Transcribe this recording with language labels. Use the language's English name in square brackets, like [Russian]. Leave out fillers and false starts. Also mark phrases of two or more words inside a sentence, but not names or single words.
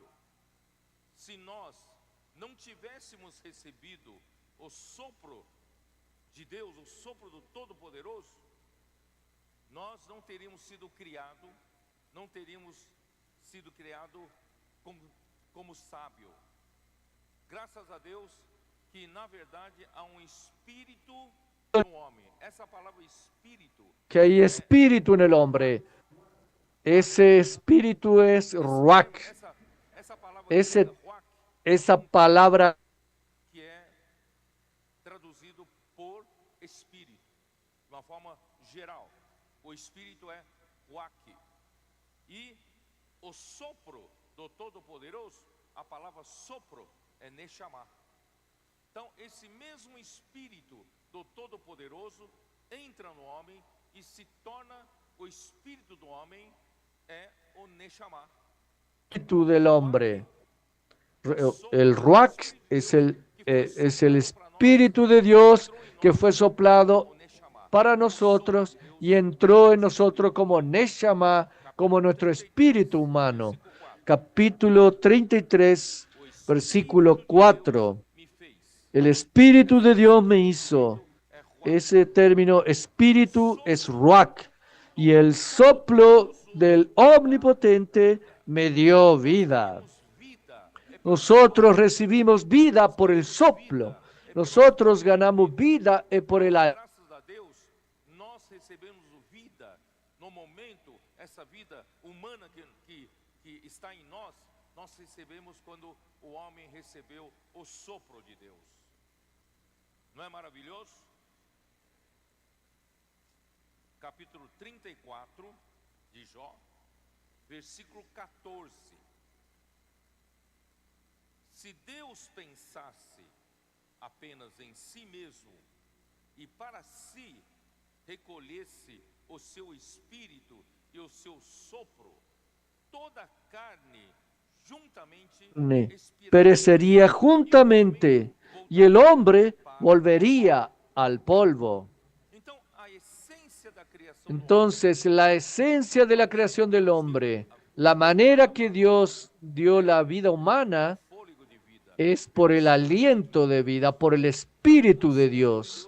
[Portuguese] Se nós não tivéssemos recebido o sopro de Deus, o sopro do Todo-Poderoso, nós não teríamos sido criados, como sábio. Graças a Deus que na verdade há um espírito no homem. Essa palavra espírito, [Spanish] que hay espíritu en el hombre. Ese espíritu es ruach. [Portuguese] essa palavra ruach, [Spanish] Esa palabra [Portuguese] que é traduzido por espírito, de uma forma geral. O espírito é ruach. E o sopro do Todo-Poderoso, a palavra sopro é neshama. Então, esse mesmo espírito do Todo-Poderoso entra no homem e se torna o espírito do homem, é o neshama. [Spanish] espíritu del hombre. El ruach es el espíritu de Dios que fue soplado para nosotros y entró en nosotros como neshama, como nuestro espíritu humano. Capítulo 33, versículo 4. El Espíritu de Dios me hizo. Ese término espíritu es ruach. Y el soplo del Omnipotente me dio vida. Nosotros recibimos vida por el soplo. Nosotros ganamos vida por el aire. [Portuguese] Graças a Deus, nós recebemos vida no momento, essa vida humana que está em nós nós recebemos quando o homem recebeu o sopro de Deus. Não é maravilhoso? Capítulo 34 de Jó, versículo 14. Se Deus pensasse apenas em si mesmo e para si recolhesse o seu espírito e o seu sopro, toda a carne juntamente [Spanish] perecería juntamente y el hombre volvería al polvo. Entonces, la esencia de la creación del hombre, la manera que Dios dio la vida humana, es por el aliento de vida, por el Espíritu de Dios.